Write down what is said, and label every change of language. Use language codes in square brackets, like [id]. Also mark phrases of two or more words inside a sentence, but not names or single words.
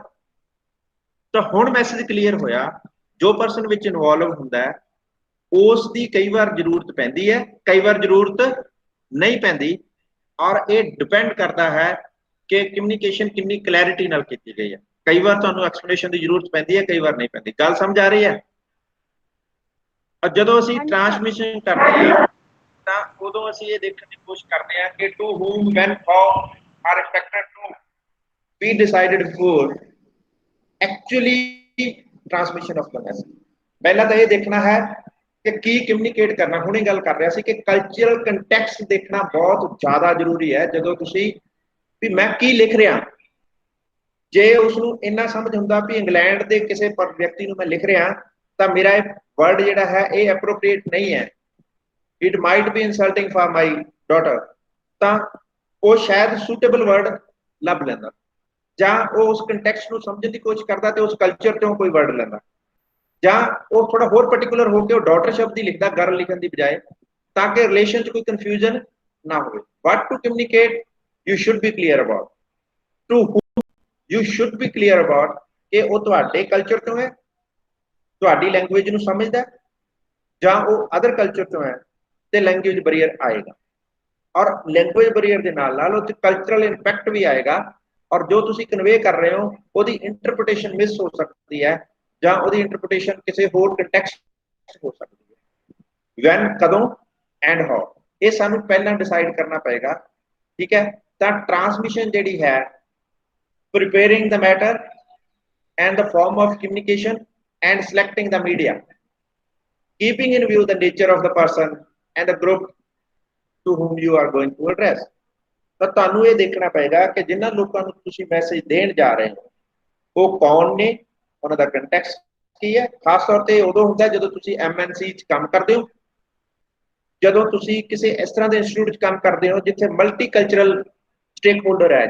[pa] ਤਾਂ ਹੁਣ ਮੈਸੇਜ ਕਲੀਅਰ ਹੋਇਆ, ਜੋ ਪਰਸਨ ਵਿੱਚ ਇਨਵੋਲਵ ਹੁੰਦਾ ਹੈ ਉਸ ਦੀ ਕਈ ਵਾਰ ਜ਼ਰੂਰਤ ਪੈਂਦੀ ਹੈ, ਕਈ ਵਾਰ ਜ਼ਰੂਰਤ ਨਹੀਂ ਪੈਂਦੀ, ਔਰ ਇਹ ਡਿਪੈਂਡ ਕਰਦਾ ਹੈ ਕਿ ਕਮਿਊਨੀਕੇਸ਼ਨ ਕਿੰਨੀ ਕਲੈਰਿਟੀ ਨਾਲ ਕੀਤੀ ਗਈ ਹੈ। ਕਈ ਵਾਰ ਤੁਹਾਨੂੰ ਐਕਸਪਲੇਨੇਸ਼ਨ ਦੀ ਜ਼ਰੂਰਤ ਪੈਂਦੀ ਹੈ, ਕਈ ਵਾਰ ਨਹੀਂ ਪੈਂਦੀ। ਗੱਲ ਸਮਝ ਆ ਰਹੀ ਹੈ? ਜਦੋਂ ਅਸੀਂ ਟ੍ਰਾਂਸਮਿਸ਼ਨ ਕਰਦੇ ਹਾਂ ਤਾਂ ਉਦੋਂ ਅਸੀਂ ਇਹ ਦੇਖਣ ਦੀ ਕੋਸ਼ਿਸ਼ ਕਰਦੇ ਹਾਂ ਕਿ [en] ਟੂ whom when how are expected to be decided before actually transmission of the message। [pa] ਪਹਿਲਾਂ ਤਾਂ ਇਹ ਦੇਖਣਾ ਹੈ ਕਿ ਕੀ ਕਮਿਊਨੀਕੇਟ ਕਰਨਾ। ਹੁਣੇ ਗੱਲ ਕਰ ਰਿਹਾ ਸੀ ਕਿ [en] cultural context [pa] ਦੇਖਣਾ ਬਹੁਤ ਜ਼ਿਆਦਾ ਜ਼ਰੂਰੀ ਹੈ। ਜਦੋਂ ਤੁਸੀਂ ਵੀ ਮੈਂ ਕੀ ਲਿਖ ਰਿਹਾ, ਜੇ ਉਸ ਨੂੰ ਇੰਨਾ ਸਮਝ ਹੁੰਦਾ ਵੀ ਇੰਗਲੈਂਡ ਦੇ ਕਿਸੇ ਵਿਅਕਤੀ ਨੂੰ ਮੈਂ ਲਿਖ ਰਿਹਾ ਤਾਂ ਮੇਰਾ ਇਹ ਵਰਡ ਜਿਹੜਾ ਹੈ ਇਹ ਐਪਰੋਪ੍ਰੀਏਟ ਨਹੀਂ ਹੈ, [en] it might be insulting for my daughter, [pa] ਤਾਂ ਉਹ ਸ਼ਾਇਦ [en] suitable word [pa] ਲੱਭ ਲੈਂਦਾ, ਜਾਂ ਉਹ ਉਸ ਕੰਟੈਕਸਟ ਨੂੰ ਸਮਝਣ ਦੀ ਕੋਸ਼ਿਸ਼ ਕਰਦਾ ਤੇ ਉਸ ਕਲਚਰ ਤੋਂ ਕੋਈ ਵਰਡ ਲੈਂਦਾ, ਜਾਂ ਉਹ ਥੋੜਾ ਹੋਰ ਪਾਰਟਿਕੂਲਰ ਹੋ ਕੇ ਉਹ ਡਾਟਰ ਸ਼ਬਦ ਹੀ ਲਿਖਦਾ ਗਰਲ ਲਿਖਣ ਦੀ ਬਜਾਏ, ਤਾਂ ਕਿ ਰਿਲੇਸ਼ਨ 'ਚ ਕੋਈ ਕਨਫਿਊਜ਼ਨ ਨਾ ਹੋਵੇ। [en] ਬਟ ਟੂ ਕਮਿਊਨੀਕੇਟ ਯੂ ਸ਼ੁੱਡ ਬੀ ਕਲੀਅਰ ਅਬਾਊਟ ਟੂ whom you should be clear about [pa] ਕਿ ਉਹ ਤੁਹਾਡੇ ਕਲਚਰ ਤੋਂ ਹੈ, ਤੁਹਾਡੀ ਲੈਂਗੁਏਜ ਨੂੰ ਸਮਝਦਾ, ਜਾਂ ਉਹ [en] other culture [pa] ਤੋਂ ਹੈ, ਤੇ [en] language barrier [pa] ਆਏਗਾ। ਔਰ [en] language barrier [pa] ਦੇ ਨਾਲ ਨਾਲ ਉੱਥੇ [en] cultural impact [pa] ਵੀ ਆਏਗਾ, ਔਰ ਜੋ ਤੁਸੀਂ ਕਨਵੇ ਕਰ ਰਹੇ ਹੋ ਉਹਦੀ ਇੰਟਰਪ੍ਰੀਟੇਸ਼ਨ ਮਿਸ ਹੋ ਸਕਦੀ ਹੈ, ਜਾਂ ਉਹਦੀ ਇੰਟਰਪ੍ਰੀਟੇਸ਼ਨ ਕਿਸੇ ਹੋਰ ਕੰਟੈਕਸਟ ਹੋ ਸਕਦੀ ਹੈ। ਵੈਨ, ਕਦੋਂ, [en] and how, [pa] ਇਹ ਸਾਨੂੰ ਪਹਿਲਾਂ ਡਿਸਾਈਡ ਕਰਨਾ ਪਏਗਾ। ਠੀਕ ਹੈ, ਤਾਂ ਟ੍ਰਾਂਸਮਿਸ਼ਨ ਜਿਹੜੀ ਹੈ, [en] preparing the matter and the form of communication and selecting the media, keeping in view the nature of the person and the group to whom you are going to address। [pa] ਤਾਂ ਤੁਹਾਨੂੰ ਇਹ ਦੇਖਣਾ ਪਏਗਾ ਕਿ ਜਿਨ੍ਹਾਂ ਲੋਕਾਂ ਨੂੰ ਤੁਸੀਂ ਮੈਸੇਜ ਦੇਣ ਜਾ ਰਹੇ ਹੋ ਉਹ ਕੌਣ ਨੇ, ਉਹਨਾਂ ਦਾ ਕੰਟੈਕਸਟ ਕੀ ਹੈ। ਖਾਸ ਤੌਰ ਤੇ ਉਦੋਂ ਹੁੰਦਾ ਜਦੋਂ ਤੁਸੀਂ MNC 'ਚ ਕੰਮ ਕਰਦੇ ਹੋ, ਜਦੋਂ ਤੁਸੀਂ ਕਿਸੇ ਇਸ ਤਰ੍ਹਾਂ ਦੇ ਇੰਸਟੀਚਿਊਟ 'ਚ ਕੰਮ ਕਰਦੇ ਹੋ ਜਿੱਥੇ [en] multi cultural stake holder [pa] ਹੈ।